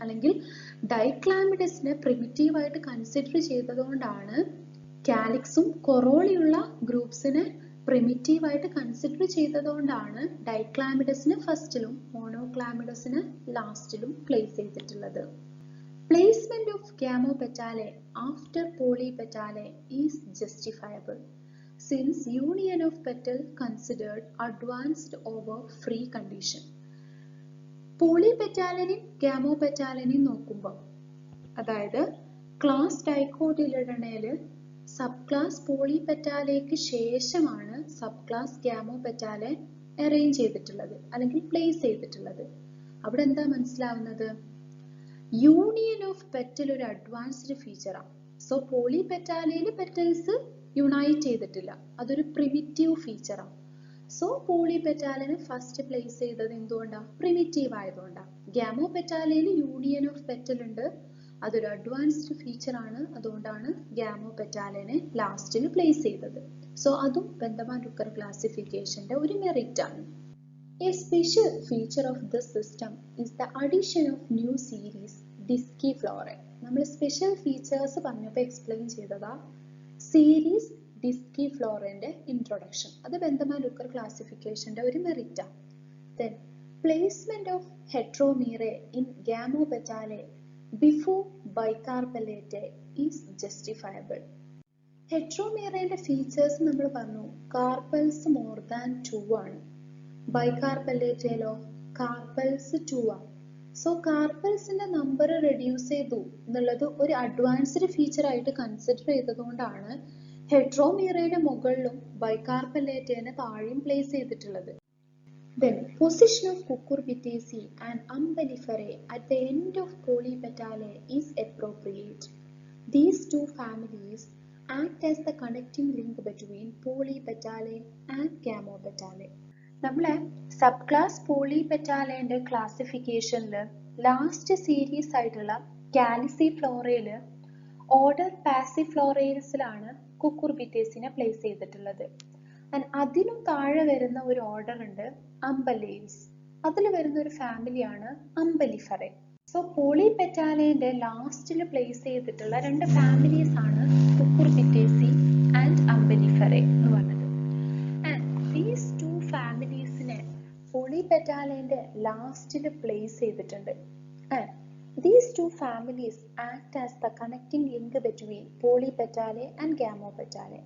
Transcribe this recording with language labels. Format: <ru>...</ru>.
<ml>അല്ലെങ്കിൽ ഡൈക്ലാമിഡസിനെ പ്രിമിറ്റീവ് ആയിട്ട് consider ചെയ്തതുകൊണ്ടാണ് കാലിക്സും കൊറോളിയുള്ള ഗ്രൂപ്പ്സിനെ primitive ആയിട്ട് കൺസിഡർ ചെയ്തതുകൊണ്ടാണ് ഡൈക്ലാമിഡസിനെ ഫസ്റ്റിലും മോണോക്ലാമിഡസിനെ ലാസ്റ്റിലും പ്ലേസ് ചെയ്തിട്ടുള്ളത്.</ml> <en>Placement of Gamopetalae after Polypetalae is justifiable since union of petal considered advanced over free condition.</en> <ml>പോളിപെറ്റാലിനെയും ഗാമോപെറ്റാലിനെയും നോക്കുമ്പോൾ അതായത് class ഡൈക്കോട്ടിലിഡനയില് sub class പോളിപെറ്റാലേക്ക് ശേഷമാണ് sub class ഗാമോപെറ്റാലെ arrange ചെയ്തിട്ടുള്ളത് അല്ലെങ്കിൽ പ്ലേസ് ചെയ്തിട്ടുള്ളത്. അവിടെ എന്താ മനസ്സിലാവുന്നത്? യൂണിയൻ ഓഫ് പെറ്റൽ ഒരു അഡ്വാൻസ്ഡ് ഫീച്ചറാണ്. സോ പോളിപെറ്റാലയിൽ പെറ്റൽസ് യുണൈറ്റ് ചെയ്തിട്ടില്ല, അതൊരു പ്രിമിറ്റീവ് ഫീച്ചറാണ്. സോ പോളിപെറ്റാലിനെ ഫസ്റ്റ് പ്ലേസ് ചെയ്തത് എന്തുകൊണ്ടാണ്? പ്രിമിറ്റീവ് ആയതുകൊണ്ടാണ്. ഗാമോപെറ്റാലയിൽ യൂണിയൻ ഓഫ് പെറ്റൽ ഉണ്ട്, അതൊരു അഡ്വാൻസ്ഡ് ഫീച്ചർ ആണ്. അതുകൊണ്ടാണ് ഗാമോപെറ്റാലിനെ ലാസ്റ്റിൽ പ്ലേസ് ചെയ്തത്. സോ അതും ബന്ധമാനുക്കർ ക്ലാസിഫിക്കേഷന്റെ ഒരു മെറിറ്റ് ആണ്.</ml> <en>A special feature of this system is the addition of new series Disciflorae.</en> <ml>നമ്മൾ സ്പെഷ്യൽ ഫീച്ചേഴ്സ് പറഞ്ഞപ്പോൾ എക്സ്പ്ലെയിൻ ചെയ്തതാ സീരീസ് ഡിസ്കിഫ്ലോറയുടെ ഇൻട്രൊഡക്ഷൻ. അത് ബന്ധമാനുക്കർ ക്ലാസിഫിക്കേഷന്റെ ഒരു മെറിറ്റ് ആണ്.</ml> <en>Then placement of Heteromerae in Gamopetalae before Bicarpellatae is justifiable.</en> <ml>ഹെട്രോമീറയുടെ features നമ്മൾ പറഞ്ഞു carpels more than 2 ആണ്. ബൈകാർപ്പല്ലേറ്റയിലോ carpels 2 ആണ്. സോ കാർപ്പൽസിന്റെ നമ്പർ റെഡ്യൂസ് ചെയ്തു എന്നുള്ളത് ഒരു അഡ്വാൻസ്ഡ് ഫീച്ചർ ആയിട്ട് കൺസിഡർ ചെയ്തതുകൊണ്ടാണ് ഹെട്രോമീറയുടെ മുകളിലും ബൈകാർപ്പല്ലേറ്റയെ താഴെയും പ്ലേസ് ചെയ്തിട്ടുള്ളത്.</ml> <en>Then position of Cucurbitaceae and Umbelliferae at the end of Polypetalae is appropriate. These 2 families act as the connecting link between polypetale and gamopetale.</en> <ml>നമ്മളെ sub class പോളിപെറ്റാലയുടെ ക്ലാസിഫിക്കേഷനിൽ last series ആയിട്ടുള്ള കാലിസിഫ്ലോറയിൽ order പാസിഫ്ലോറയിൽസിലാണ് കുക്കുർബിറ്റേസിനെ place ചെയ്തിട്ടുള്ളത്. അതിനും താഴെ വരുന്ന ഒരു order ഉണ്ട് അംബലേൽസ്. അതിൽ വരുന്ന ഒരു ഫാമിലിയാണ് അംബലിഫറെ. സോ പോളിപെറ്റാലയുടെ ലാസ്റ്റിൽ പ്ലേസ് ചെയ്തിട്ടുള്ള രണ്ട് ഫാമിലീസ് ആണ് കുക്കുർബിറ്റേസി ആൻഡ് അംബലിഫറെ എന്ന് പറഞ്ഞത്. ആൻഡ് ദീസ് ടു ഫാമിലീസിനെ പോളിപെറ്റാലയുടെ ലാസ്റ്റിൽ പ്ലേസ് ചെയ്തിട്ടുണ്ട്.</ml> <en>And these two families act as the connecting link between polypetale and gamopetale.</en>